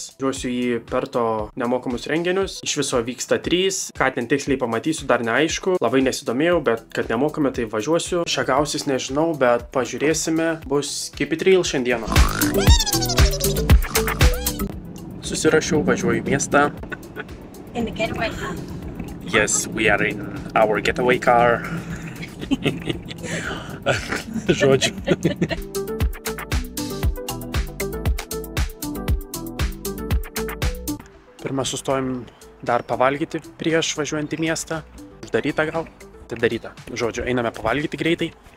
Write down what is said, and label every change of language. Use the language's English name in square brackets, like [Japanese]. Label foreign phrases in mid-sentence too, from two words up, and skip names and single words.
[Lithuanian] Žiūrėsiu į Perto nemokamus renginius. Iš viso vyksta 3. Ką ten tiksliai pamatysiu, dar neaišku. Labai nesidomėjau, bet kad nemokame, tai važiuosiu. Šią gausis nežinau, bet pažiūrėsime. Bus Keep It Real šiandieną. Susirašiau, važiuoju į miestą. [English] In the getaway car. Yes, we are in our getaway car. [Lithuanian] Žodžiu. Pirmą sustojom dar pavalgyti prieš važiuojant į miestą. Uždaryta gal? Tai daryta. Žodžiu, einame pavalgyti greitai.